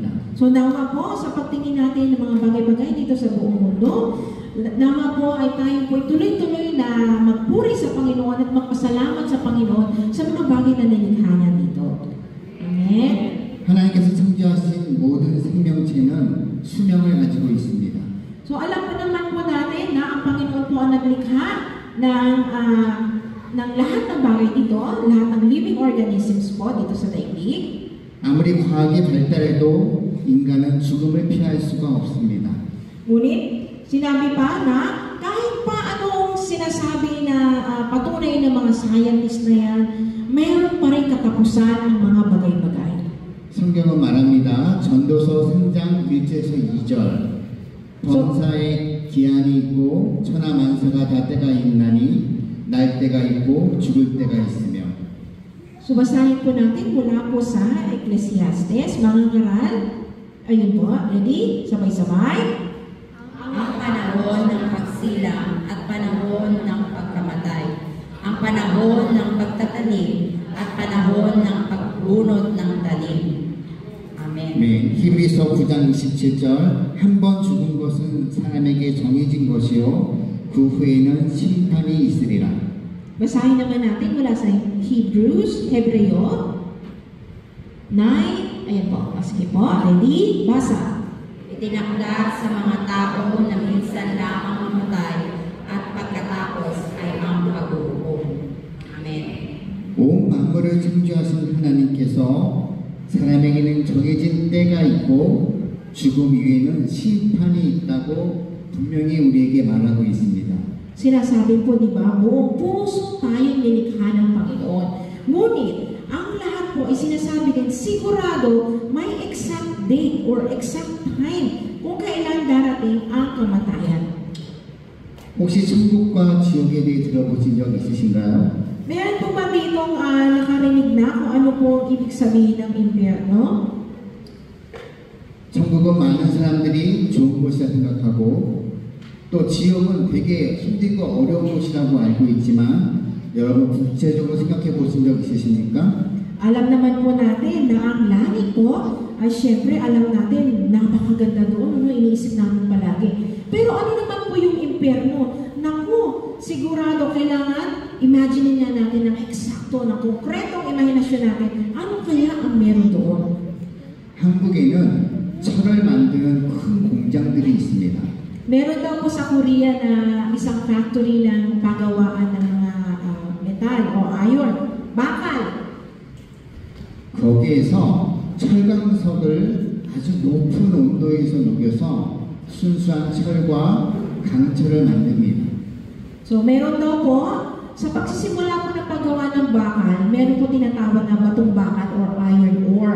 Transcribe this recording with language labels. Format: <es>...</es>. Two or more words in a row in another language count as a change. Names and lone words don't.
<tl>So nawa po, sa pagtingin natin ng mga bagay-bagay dito sa buong mundo, nawa po ay tayo po tuloy-tuloy na magpuri sa Panginoon at magpasalamat sa Panginoon sa mga bagay na nilikha niya dito. Amen?</tl> <ko>하나님께서 창조하신 모든 생명체는 수명을 가지고 있습니다.</ko> <tl>So alam po naman po natin na ang Panginoon po ang naglikha ng lahat ng bagay dito, lahat ng</tl> <en>living organisms</en> <tl>po dito sa daigdig.</tl> <ko>아무리 과학이 발달해도 인간은 죽음을 피할 수가 없습니다.</ko> <tl>Ngunit, sinabi pa na kahit pa anong sinasabi na patunay ng mga scientist na yan, mayroon pa rin katapusan ang mga bagay-bagay.</tl> <ko>성경은 말합니다. 전도서 3장 1절에서 2절 범사에 기한이 있고 천하만사가 다 때가 있나니 날 때가 있고 죽을 때가 있으며.</ko> <tl>So basahin po natin mula po sa Ecclesiastes, mga ngaral. Ayun po, ready? Sabay-sabay. Ang panahon ng pagsilang at panahon ng pagkamatay, ang panahon ng pagtatanim at panahon ng pagbunot ng talim. Amen.</tl> <ko>네, 히브리서 9장 27절 한 번 죽은 것은 사람에게 정해진 것이요 그 후에는 심판이 있으리라.</ko> <tl>Basahin naman natin mula sa Hebreo 9. Ayan po, sige po, ready? Basa. Itinakda sa mga tao na minsan lamang mamatay at pagkatapos ay ang paghuhukom. Amen.</tl> <ko>온 만물을 창조하신 하나님께서 사람에게는 정해진 때가 있고 죽음 이후에는 심판이 있다고 분명히 우리에게 말하고 있습니다.</ko> <tl>Sinasabi po, di ba, buong puso tayong nilikha ng Panginoon. Ngunit, ang lahat po ay sinasabi din, sigurado may</tl> <en>exact date or exact time</en> <tl>kung kailan darating ang kamatayan.</tl> <ko>혹시 천국과 지옥에 대해 들어보신 적 있으신가요?</ko> <tl>Meron po ba ditong nakarinig na kung ano po ang ibig sabihin ng impyerno?</tl> <ko>천국은 많은 사람들이 좋은 곳이라 생각하고 또 지옥은 되게 힘들고 어려운 곳이라고 알고 있지만 여러분 구체적으로 생각해 보신 적 있으십니까?</ko> <tl>Alam naman po natin na ang langit po ay syempre alam natin napakaganda doon, ano iniisip namin palagi. Pero ano naman po yung impyerno? Naku, sigurado kailangan imagine niya natin ng eksakto, ng konkretong imahinasyon natin. Ano kaya ang meron doon?</tl> <ko>한국에는 철을 만드는 큰 공장들이 있습니다.</ko> <tl>Meron daw po sa Korea na isang factory ng pagawaan ng mga metal o iron, bakal.</tl> <ko>거기에서 철강석을 아주 높은 온도에서 녹여서 순수한 철과 강철을 만듭니다.</ko> <tl>So, meron daw po, sa pagsisimula po ng paggawa ng bakal, meron po tinatawag na batong bakal or</tl> <en>iron ore.</en>